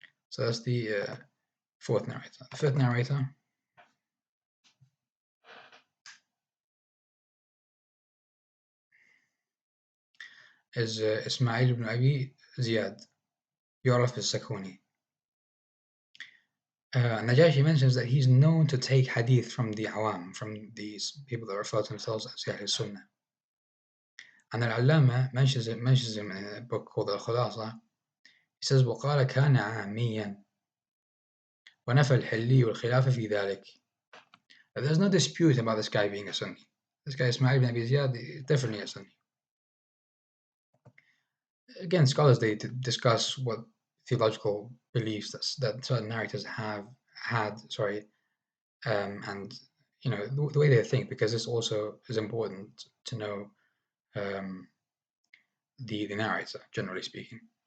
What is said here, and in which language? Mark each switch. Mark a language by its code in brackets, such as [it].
[en] So that's the fourth narrator. The fifth narrator is Ismail ibn Abi Ziyad, [ar] يعرف بالسكوني. [en] Najashi mentions that he's known to take hadith from the awam, from these people that refer to themselves as Ahl Sunnah. And Al-Allama mentions him in a book called Al-Khulasa. [ar] He says, وقال كان عاميا ونفى الحلي والخلاف في ذلك. [en] There's no dispute about this guy being a Sunni. This guy Ismail ibn Abi Ziyad is definitely a Sunni. Again, scholars, they discuss what theological beliefs that certain narrators have had, and the way they think, because this also is important to know the narrator, generally speaking.